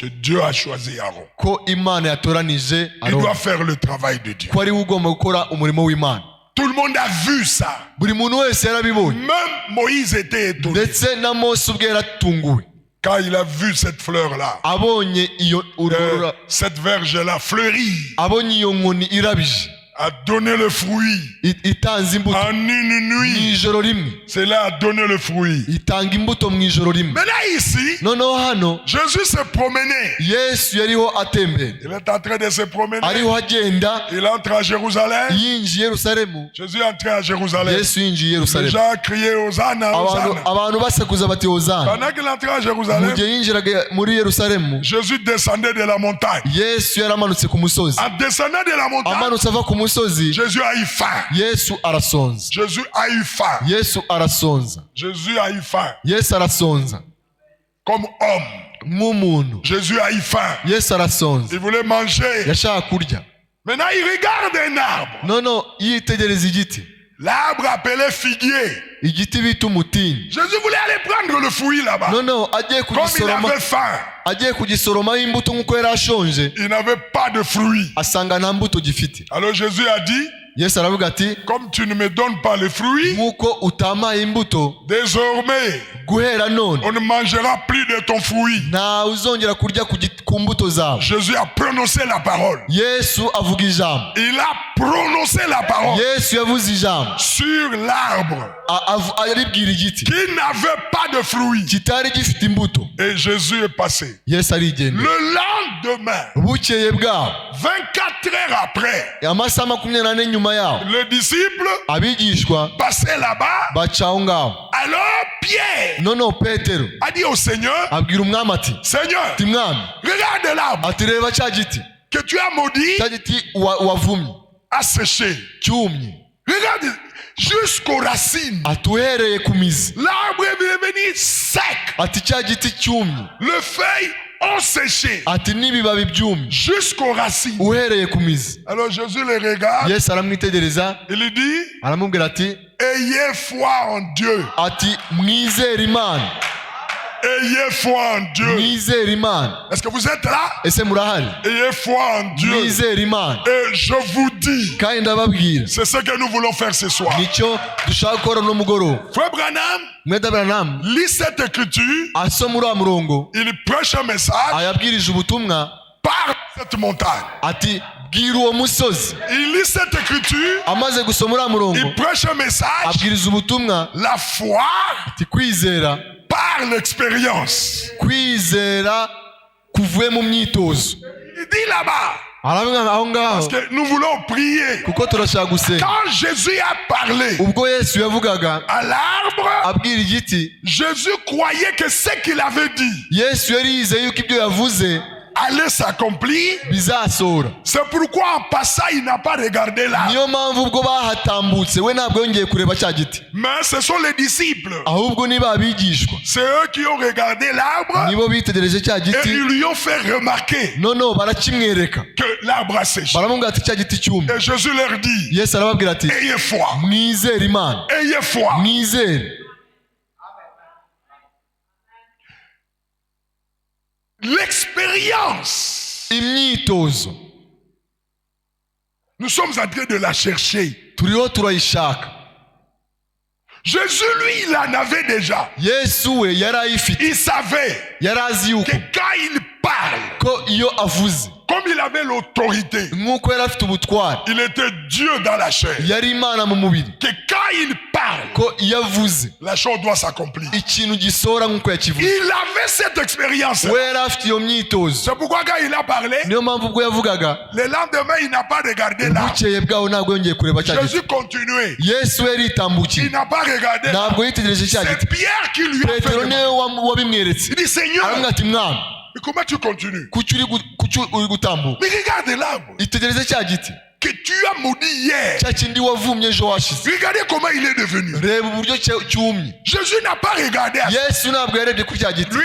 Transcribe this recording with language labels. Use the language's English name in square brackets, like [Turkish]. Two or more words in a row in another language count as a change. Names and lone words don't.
[French] Que Dieu a choisi Aaron. [Kinyarwanda] Ko Imana yatoranije [French] Il doit [Kinyarwanda] Aroni. [French] faire le travail de Dieu. [Kinyarwanda] Ko ari we ugomba gukora umurimo w'Imana. [French] Tout le monde a vu ça. [Kinyarwanda] Buri muntu wese yarabibonye. [French] Même Moïse était étonné. [Kinyarwanda] Ndetse na Mose ubwe yaratunguwe. [French] Quand il a vu cette fleur-là, [Kinyarwanda] Abonye iyo urwo [French] cette verge-là fleurie, [Kinyarwanda] abonye iyo nkoni irabije. [French] a donné le fruit [Kinyarwanda] Itanze imbuto [French] en une [Kinyarwanda] mu [French] nuit. [Kinyarwanda] ijoro rimwe. [French] Cela a donné le fruit. [Kinyarwanda] Itanga imbuto mu ijoro rimwe. [French] Mais là, ici, [Kinyarwanda] Noneho hano [French] Jésus se promenait. [Kinyarwanda] Yesu yariho atembera. [French] Il est en train de se promener. [Kinyarwanda] Ariho agenda [French] Il entre à Jérusalem. [Kinyarwanda] yinjiye Yerusalemu. [French] Jésus est entré à Jérusalem. [Kinyarwanda] Yesu yinjiye [French] Les [Kinyarwanda] Yerusalemu. [French] gens criaient Hosanna, Hosanna. [Kinyarwanda] Abantu basakuza bati hozana. [French] Pendant qu'il entrait à Jérusalem, [Kinyarwanda] Mu gihe yinjiraga muri Yerusalemu, [French] Jésus descendait de la montagne. [Kinyarwanda] Yesu yaramanutse ku musozi. [French] En descendant de la montagne, [Kinyarwanda] Amanutse ava ku musozi [French] Jésus a eu faim. [Kinyarwanda] Yesu arasonza. [French] Jésus a eu faim. [Kinyarwanda] Yesu arasonza. [French] Jésus a eu faim. [Kinyarwanda] Yesu arasonza [French] Comme homme. [Kinyarwanda] nk'umuntu. [French] Jésus a eu faim. [Kinyarwanda] Yesu arasonza, [French] Il voulait manger. [Kinyarwanda] yashaka kurya. [French] Maintenant, il regarde un arbre. [Kinyarwanda] noneho yitegereza igiti, [French] L'arbre appelé figuier. [Kinyarwanda] igiti bita umutini. [French] Jésus voulait aller prendre le fruit là-bas. [Kinyarwanda] noneho agiye [French] Comme il [Kinyarwanda] kugisoroma, [French] avait faim, [Kinyarwanda] agiye kugisoromaho imbuto nk'uko yari ashonje, [French] il n'avait pas de fruit. [Kinyarwanda] asanga nta mbuto gifite. [French] Alors Jésus a dit, [Kinyarwanda] Yesu aravuga ati, [French] comme tu ne me donnes pas le fruit, [Kinyarwanda] nk'uko utampaye imbuto, [French] désormais, [Kinyarwanda] guhera none [French] on ne mangera plus de ton fruit. [Kinyarwanda] ntawe uzongera kurya ku mbuto zawe. [French] Jésus a prononcé la parole. [Kinyarwanda] Yesu avuga ijambo. [French] Il a prononcé la parole [Kinyarwanda] Yesu yavuze ijambo, [French] sur l'arbre [Kinyarwanda] aribwira igiti [French] qui n'avait pas de fruit. [Kinyarwanda] kitari gifite imbuto. [French] Et Jésus est passé. [Kinyarwanda] Yesu arigendera. [French] Le lendemain, [Kinyarwanda] bukeye bwaho, [French] 24 heures après, [Kinyarwanda] amasaha 24 nyuma yaho, [French] le disciple [Kinyarwanda] abigishwa [French] passait là-bas. [Kinyarwanda] baca aho ngaho. [French] Alors Pierre [Kinyarwanda] noneho Petero [French] a dit au Seigneur, [Kinyarwanda] abwira umwami ati, [French] Seigneur, [Kinyarwanda] ati mwami, [French] regarde l'arbre [Kinyarwanda] ati reba cya giti, [French] que tu as maudit [Kinyarwanda] cya giti wavumye [French] a séché. [Kinyarwanda] cyumye. [French] Regarde jusqu'aux racines. [Kinyarwanda] ati uhereye ku mizi, [French] L'arbre est devenu sec. [Kinyarwanda] ati cya giti cyumye, [French] Les feuilles ont séché [Kinyarwanda] ati n'ibibabi byumye [French] jusqu'aux racines. [Kinyarwanda] uhereye ku mizi. [French] Alors Jésus les regarde. [Kinyarwanda] Yesu aramwitegereza, [French] Il lui dit, [Kinyarwanda] aramubwira ati, [French] ayez foi en Dieu. [Kinyarwanda] ati mwizere Imana, [French] Ayez foi en Dieu. [Kinyarwanda] mwizere Imana. [French] Est-ce que vous êtes là? [Kinyarwanda] Ese murahari? [French] Ayez foi en Dieu. [Kinyarwanda] mwizere Imana. [French] Et je vous dis, [Kinyarwanda] kandi ndababwira, [French] c'est ce que nous voulons faire ce soir. [Kinyarwanda] nicyo dushaka gukora no mugoroba. [French] Frère Branham, [Kinyarwanda] Mweda Branham [French] lis cette écriture. [Kinyarwanda] asoma uriya murongo, [French] Il prêche un message [Kinyarwanda] ayabwirije ubutumwa [French] par cette montagne. [Kinyarwanda] ati bwira uwo musozi. [French] Il lit cette écriture. [Kinyarwanda] Amaze gusoma uriya murongo, [French] Il prêche un message. [Kinyarwanda] abwiriza ubutumwa [French] La foi [Kinyarwanda] ati kwizera, [French] par l'expérience. [Kinyarwanda] kwizera kuvuye mu myitozo. [French] Il dit là-bas, [Kinyarwanda] aravuga aho ngaho, [French] parce que nous voulons prier. [Kinyarwanda] kuko turashaka gusenga. [French] Quand Jésus a parlé [Kinyarwanda] ubwo Yesu yavugaga [French] à l'arbre, [Kinyarwanda] abwira igiti, [French] Jésus croyait que ce qu'il avait dit [Kinyarwanda] Yesu yari yizeye yuko ibyo yavuze [French] allait s'accomplir. [Kinyarwanda] bizasohora. [French] C'est pourquoi en passant, il n'a pas regardé l'arbre. [Kinyarwanda] niyo mpamvu ubwo bahatambutse we ntabwo yongeye kureba cya giti, [French] Mais ce sont les disciples. [Kinyarwanda] ahubwo niba abigishwa [French] C'est eux qui ont regardé l'arbre [Kinyarwanda] nibo bitegereje cya [French] et [Kinyarwanda] giti, [French] ils lui ont fait remarquer [Kinyarwanda] noneho barakimwereka, [French] que l'arbre a séché. [Kinyarwanda] baramubwira ati cya giti cyumye. [French] Et Jésus leur dit, [Kinyarwanda] Yesu arababwira ati, [French] ayez foi, [Kinyarwanda] mwizere Imana, [French] ayez foi. [Kinyarwanda] mwizere. [French] L'expérience, [Kinyarwanda] imyitozo [French] nous sommes en train de la chercher. [Kinyarwanda] turiho turayishaka. [French] Jésus, lui, il en avait déjà. [Kinyarwanda] Yesu we yari ayifite, [French] Il savait [Kinyarwanda] yari azi yuko [French] que quand il parle, [Kinyarwanda] ko iyo avuze, [French] comme il avait l'autorité, [Kinyarwanda] nk'uko yari afite ubutware, [French] il était Dieu dans la chair. [Kinyarwanda] yari Imana mu mubiri, [French] Que quand il parle, [Kinyarwanda] ko iyo avuze [French] la chose doit s'accomplir. [Kinyarwanda] ikintu gisohora nk'uko yakivuze. [French] Il avait cette expérience. [Kinyarwanda] we yari afite iyo myitozo. [French] C'est pourquoi quand il a parlé, [Kinyarwanda] niyo mpamvu ubwo yavugaga, [French] le lendemain, il n'a pas regardé là. [Kinyarwanda] bukeye bwaho ntabwo yongeye kureba cya giti. [French] Jésus continuait. [Kinyarwanda] Yesu we [French] Il [Kinyarwanda] yaritambukiye, [French] n'a pas regardé là. [Kinyarwanda] ntabwo yitegereje cya [French] C'est [Kinyarwanda] giti. [French] Pierre qui lui a fait [Kinyarwanda] Petero [French] remarquer. [Kinyarwanda] niwe wabimweretse. [French] Il dit, Seigneur, [Kinyarwanda] aramubwira ati mwami, [French] mais comment tu continues? [Kinyarwanda] kuki uri gutambuka? [French] Mais regarde l'arbre [Kinyarwanda] itegereze cya giti, [French] que tu as maudit hier. [Kinyarwanda] cya kindi wavumye ejo washize. [French] Regardez comment il est devenu. [Kinyarwanda] reba uburyo cyumye. [French] Jésus n'a pas regardé à ça. [Kinyarwanda] Yesu ntabwo yarebye kuri cya giti,